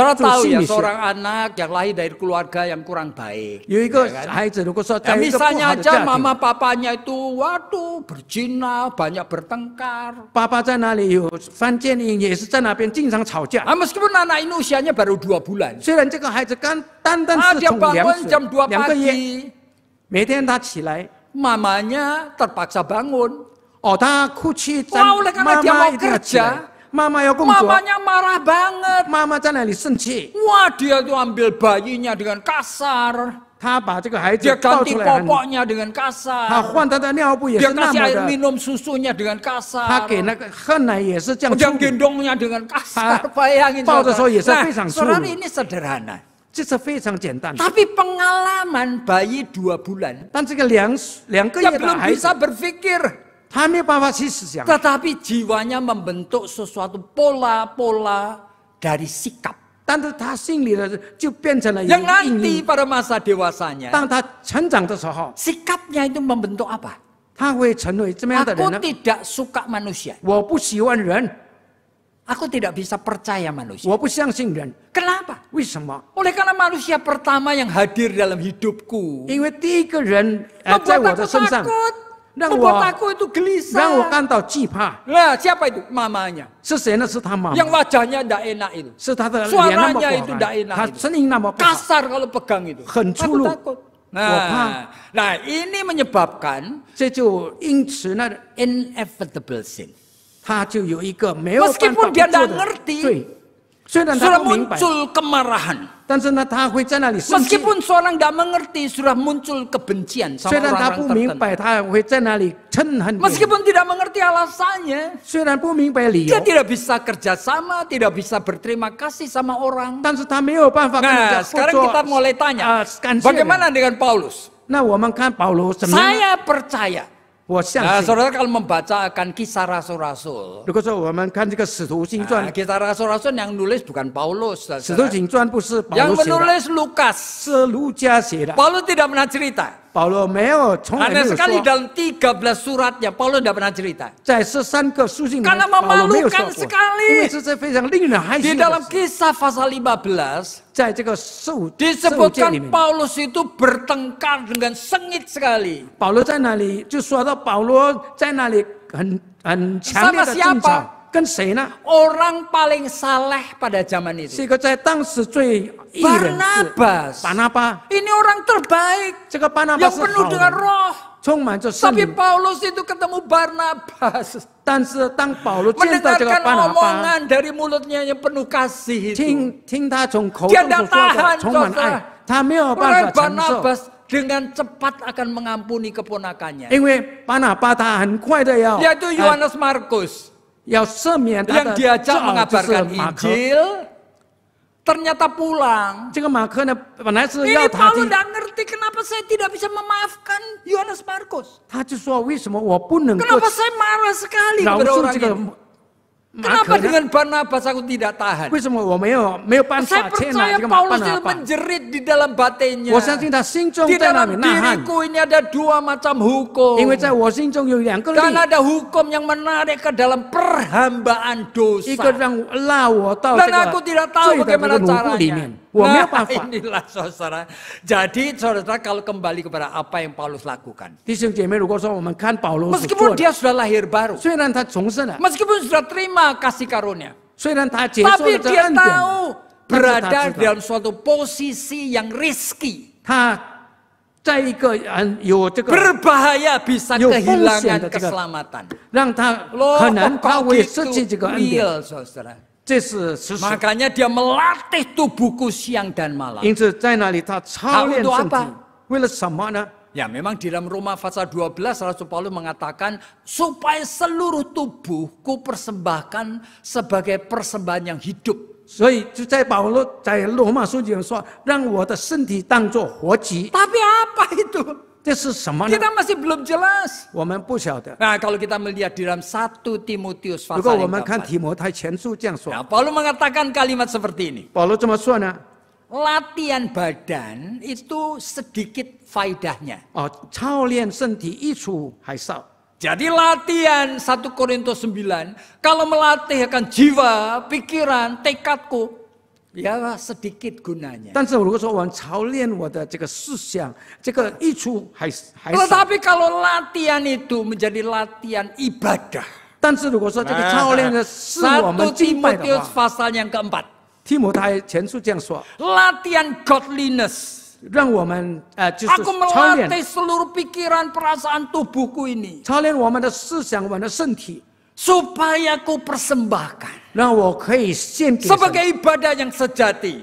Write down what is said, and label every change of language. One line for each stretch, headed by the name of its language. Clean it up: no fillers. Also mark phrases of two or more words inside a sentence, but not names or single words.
Indonesian: saudara
Chinese: 做
Indonesian: tahu
Chinese: 心
Indonesian: ya
Chinese: 理学，
Indonesian: seorang anak yang lahir dari keluarga yang kurang baik.
Chinese: 有一个孩子，如果说
Indonesian: Ya,
Chinese: 在一个不
Indonesian: misalnya
Chinese: 好的
Indonesian: aja
Chinese: 家庭，
Indonesian: mama papanya itu, waduh, berzina, banyak bertengkar.
Chinese: 爸爸在那里有犯奸淫，也是在那边经常吵架。
Indonesian: Meskipun anak ini usianya baru 2 bulan.
Chinese: 虽然这个孩子单单是
Indonesian: Dia
Chinese: 从
Indonesian: bangun 2 jam 2
Chinese: 2个月，
Indonesian: pagi.
Chinese: 每天他起来，
Indonesian: Mamanya terpaksa bangun.
Chinese: 哦，他哭泣，在
Indonesian: Wah, oleh karena
Chinese: 妈
Indonesian: dia
Chinese: 妈
Indonesian: mau
Chinese: 一定要起来
Indonesian: kerja，
Chinese: 妈妈要工作，
Indonesian: Mamanya marah banget.
Chinese: 妈妈在那里生气，
Indonesian: Wah, dia tuh ambil bayinya dengan kasar.
Chinese: 他把这个孩子
Indonesian: Dia
Chinese: 抱
Indonesian: ganti
Chinese: 出来很，
Indonesian: popoknya dengan
Chinese: 他
Indonesian: kasar.
Chinese: 换他的尿布也
Indonesian: Dia
Chinese: 是那
Indonesian: kasih
Chinese: 么
Indonesian: air
Chinese: 的，
Indonesian: minum susunya dengan
Chinese: 他
Indonesian: kasar.
Chinese: 给那个喝奶也是这样
Indonesian: Dia
Chinese: 处理，
Indonesian: gendongnya dengan kasar. Ah, Bayangin,
Chinese: 抱的时候也是
Indonesian: Nah,
Chinese: 非常粗鲁。
Indonesian: saudara ini sederhana.
Chinese: 这是非常简单的。
Indonesian: Tapi pengalaman bayi 2 bulan
Chinese: 但这个两个
Indonesian: dia
Chinese: 月的
Indonesian: belum
Chinese: 孩子
Indonesian: bisa，berpikir.
Chinese: 他没有办法去思想，
Indonesian: Tetapi jiwanya membentuk sesuatu pola-pola dari sikap.
Chinese: 但是他心里的就变成了一
Indonesian: Yang
Chinese: 个印
Indonesian: nanti
Chinese: 印。
Indonesian: pada masa dewasanya,
Chinese: 当他成长的时候，
Indonesian: sikapnya itu membentuk apa?
Chinese: 他会成为怎么样的
Indonesian: Aku
Chinese: 人呢？
Indonesian: tidak suka manusia.
Chinese: 我不喜欢人，
Indonesian: Aku tidak bisa percaya manusia.
Chinese: 我不相信人，
Indonesian: Kenapa?
Chinese: 为什么？
Indonesian: Oleh karena manusia pertama yang hadir dalam hidupku
Chinese: 因为第一个人在
Indonesian: membuat
Chinese: 我的
Indonesian: aku
Chinese: 身上，
Indonesian: takut,
Chinese: 让
Indonesian: membuat
Chinese: 我
Indonesian: aku itu
Chinese: 让我
Indonesian: gelisah.
Chinese: 感到惧怕。
Indonesian: Nah, siapa itu? Mamanya.
Chinese: 是谁呢？是他妈
Indonesian: Yang
Chinese: 妈，
Indonesian: wajahnya tidak enak itu.
Chinese: 是他的脸那么
Indonesian: Suaranya
Chinese: 不
Indonesian: itu
Chinese: 好
Indonesian: tidak
Chinese: 看，
Indonesian: enak
Chinese: 他
Indonesian: itu.
Chinese: 声音那么不好，
Indonesian: Kasar kalau pegang itu.
Chinese: 很粗
Indonesian: Aku
Chinese: 鲁。
Indonesian: takut. Wah. Nah, ini menyebabkan
Chinese: 这就因此呢，
English: inevitable sin.
Chinese: 他就有一个没有办法
Indonesian: Meskipun
Chinese: 不
Indonesian: dia
Chinese: 做
Indonesian: tidak
Chinese: 的
Indonesian: ngerti,
Chinese: 罪。 虽然
Indonesian: sudah
Chinese: 他不明白，
Indonesian: muncul kemarahan.
Chinese: 但是呢，他会在那里生气。
Indonesian: Meskipun seorang tidak mengerti, sudah muncul kebencian
Chinese: 虽
Indonesian: sama
Chinese: 然他
Indonesian: orang-orang
Chinese: 不明
Indonesian: tertentu.
Chinese: 白，他会在那里嗔恨别人。
Indonesian: Meskipun tidak mengerti alasannya,
Chinese: 虽然不明白理由
Indonesian: dia，tidak bisa kerjasama, tidak bisa berterima kasih sama orang.
Chinese: 但是他没有办法跟人
Indonesian: Nah,
Chinese: 家合
Indonesian: sekarang
Chinese: 作。
Indonesian: kita mulai tanya,
Chinese: 感谢人。
Indonesian: bagaimana dengan Paulus?
Chinese: 那我们看保罗怎么样？
Indonesian: Saya percaya.
Chinese: 我相
Indonesian: Nah,
Chinese: 信，
Indonesian: saudara kalau membaca akan kisah rasul-rasul.
Chinese: 如果说我们看这个《使徒行传
Indonesian: Nah,》， kisah rasul-rasul yang nulis bukan Paulus.
Chinese: 《使徒行传》不是保
Indonesian: Yang
Chinese: 罗写的，
Indonesian: menulis Lukas.
Chinese: 是路加写的。
Indonesian: Paulus tidak pernah cerita.
Chinese: 保罗没有，从来没
Indonesian: Aneh
Chinese: 有
Indonesian: sekali
Chinese: 说，
Indonesian: dalam 13 suratnya Paulus tidak pernah cerita.
Chinese: 在13个书信里面，
Indonesian: Karena
Chinese: 保罗没有说
Indonesian: memalukan
Chinese: 过，
Indonesian: sekali.
Chinese: 因为这是非常令人害
Indonesian: Di
Chinese: 羞的
Indonesian: dalam
Chinese: 事。
Indonesian: kisah pasal 15
Chinese: 在这个受诫里
Indonesian: disebutkan
Chinese: 面，
Indonesian: Paulus itu bertengkar dengan sengit sekali.
Chinese: 保罗在那里就说到保罗在那里很强烈的
Indonesian: Sama
Chinese: 争
Indonesian: siapa?
Chinese: 吵，跟谁呢？
Indonesian: Orang paling saleh pada zaman
Chinese: 是
Indonesian: itu.
Chinese: 一个在当时最艺人是
Indonesian: Barnabas.
Chinese: 巴拿巴，
Indonesian: Ini orang terbaik
Chinese: 这个巴拿巴
Indonesian: yang
Chinese: 是
Indonesian: penuh
Chinese: 好
Indonesian: dengan
Chinese: 人，
Indonesian: roh.
Chinese: 充满着圣
Indonesian: Tapi
Chinese: 灵。
Indonesian: Paulus itu ketemu Barnabas.
Chinese: 但是当保罗见到这个
Indonesian: Mendengarkan
Chinese: 巴拿巴，
Indonesian: omongan dari mulutnya yang penuh kasih itu.
Chinese: 听他从口
Indonesian: Dia
Chinese: 中
Indonesian: tidak
Chinese: 所说的
Indonesian: tahan,
Chinese: 充满
Indonesian: saudara.
Chinese: 爱，他没有办
Indonesian: Orang
Chinese: 法承受，
Indonesian: Barnabas dengan cepat akan mengampuni keponakannya.
Chinese: 因为巴拿巴他很快的要
Indonesian: Yaitu Yohanes Markus.
Chinese: 要赦免他
Indonesian: Yang
Chinese: 的
Indonesian: diajak
Chinese: 就是
Indonesian: mengabarkan
Chinese: 马可。
Indonesian: Injil. Ternyata pulang.
Chinese: 这个马可呢，本来是
Indonesian: Ini
Chinese: 要他
Indonesian: Paulus
Chinese: 去，
Indonesian: tidak ngerti kenapa saya tidak bisa memaafkan Yohanes Markus.
Chinese: 他就说为什么我不能够
Indonesian: Kenapa saya marah sekali
Chinese: 饶
Indonesian: kepada
Chinese: 恕
Indonesian: orang
Chinese: 这个
Indonesian: ini?
Chinese: 马
Indonesian: Kenapa
Chinese: 可呢？
Indonesian: dengan Barnabas aku tidak tahan?
Chinese: 为什么我没有办
Indonesian: Saya
Chinese: 法接纳
Indonesian: percaya
Chinese: 这个巴
Indonesian: Paulus
Chinese: 拿
Indonesian: itu
Chinese: 巴？
Indonesian: menjerit di dalam batinnya.
Chinese: 我相信他心中
Indonesian: Di
Chinese: 在那里
Indonesian: dalam
Chinese: 呐喊，
Indonesian: diriku ini ada dua macam hukum.
Chinese: 因为在我心中有两个
Indonesian: Dan
Chinese: 力，
Indonesian: ada hukum yang menarik ke dalam perhambaan
Chinese: 一个
Indonesian: dosa.
Chinese: 让拉我到这
Indonesian: Dan aku
Chinese: 个
Indonesian: tidak tahu
Chinese: 罪的这
Indonesian: bagaimana
Chinese: 个奴仆里
Indonesian: caranya.
Chinese: 面，我没有
Indonesian: Nah, 办法。 inilah saudara. Jadi saudara kalau kembali kepada apa yang Paulus lakukan.
Chinese: 弟兄姐妹，如果说我们看保罗所
Indonesian: Meskipun
Chinese: 做的，
Indonesian: dia sudah lahir baru.
Chinese: 虽然他重生了，
Indonesian: Meskipun sudah terima kasih karunia.
Chinese: 虽然他接受
Indonesian: Tapi
Chinese: 了这
Indonesian: dia
Chinese: 恩典，
Indonesian: tahu
Chinese: 但是
Indonesian: berada
Chinese: 他知道
Indonesian: dalam suatu posisi yang risky.
Chinese: 他在一个有这个
Indonesian: Berbahaya bisa
Chinese: 有风险
Indonesian: kehilangan
Chinese: 的这个，
Indonesian: keselamatan.
Chinese: 让他
Indonesian: Loh,
Chinese: 可能他
Indonesian: kok
Chinese: 会
Indonesian: gitu
Chinese: 失去这个恩典，
Indonesian: real, saudara.
Chinese: 这是事实。
Indonesian: Makanya dia melatih tubuhku siang dan malam.
Chinese: 因此在那里他操练
Indonesian: Untuk
Chinese: 身体
Indonesian: apa？
Chinese: 为了什么呢？
Indonesian: Ya memang di dalam Roma pasal 12 Rasul Paulus mengatakan supaya seluruh tubuhku persembahkan sebagai persembahan yang hidup.
Chinese: 所以就在保罗在罗马书里说，让我的身体当作活祭，
Indonesian: Tapi apa itu?
Chinese: 这是什么呢？
Indonesian: Kita masih belum jelas.
Chinese: 我们不晓得。
Indonesian: Nah kalau kita melihat di dalam 1 Timotius
Chinese: 如果
Indonesian: pasal
Chinese: 我
Indonesian: yang
Chinese: 们看
Indonesian: keempat.
Chinese: 提摩太前书这样说，
Indonesian: Nah, Paulus mengatakan kalimat seperti ini.
Chinese: 保罗这么说呢？
Indonesian: Latihan badan itu sedikit faedahnya.
Chinese: 哦，操练身体益处还少。
Indonesian: Jadi latihan 1 Korintus 9, kalau melatih akan jiwa, pikiran, tekadku, ya sedikit gunanya.
Chinese: 但是如果说我们操练我的这个思想，这个益处还少。
Indonesian: Tetapi kalau latihan itu menjadi latihan ibadah.
Chinese: 但是如果说这个操练的是我们
Indonesian: 1
Chinese: 敬拜的
Indonesian: Timotius
Chinese: 话，
Indonesian: pasal yang keempat.
Chinese: 提摩太前书这样说，
Indonesian: Latihan godliness.
Chinese: 让我们就是
Indonesian: Aku
Chinese: 操练
Indonesian: melatih seluruh pikiran perasaan tubuhku ini.
Chinese: 操练我们的思想，我们的身体，
Indonesian: Supaya aku persembahkan.
Chinese: 让我可以献给神，
Indonesian: Sebagai ibadah yang sejati.